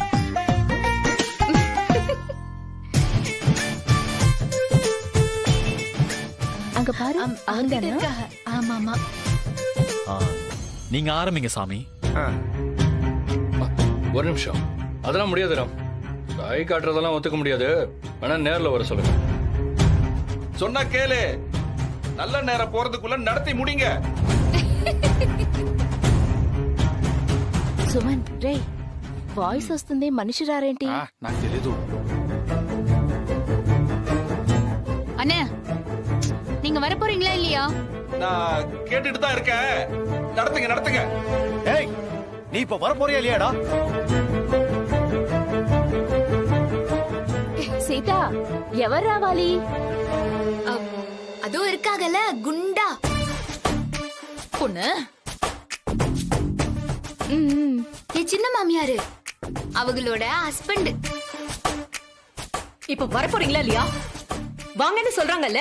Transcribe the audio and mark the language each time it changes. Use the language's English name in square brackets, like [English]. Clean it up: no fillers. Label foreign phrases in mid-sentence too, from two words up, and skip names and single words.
[Tamil] அங்க பாரு, அவங்க. ஆமா ஆமா. நீங்க ஆரம்பிங்க சாமி. ஒரு நிமிஷம், அதெல்லாம் முடியாது ராம். கை காட்டுறதெல்லாம் ஒத்துக்க முடியாது. வேணா நேர்ல வர சொல்லுங்க. சொன்னா கேளு, நல்ல நேரம் போறதுக்குள்ள நடத்தி முடிங்க. [Telugu] సుమన్ రే, వాయిస్ వస్తుంది, మనిషి రారేంటి? నాకు తెలీదు. [Tamil] அண்ணே, நீங்க வர போறீங்களா இல்லையா? நான் கேட்டுட்டு தான் இருக்கேன். நடத்துங்க நடத்துங்க. ஏய், நீ இப்ப வர போறியா இல்லையாடா? [Telugu] సీత, ఎవరు రావాలి? [Tamil] அதோ இருக்காகல குண்டா பொண்ணு. என் சின்ன மாமியாரு, அவங்களோட ஹஸ்பண்ட். இப்ப வர போறீங்களா இல்லையா? வாங்கன்னு சொல்றாங்கல்ல.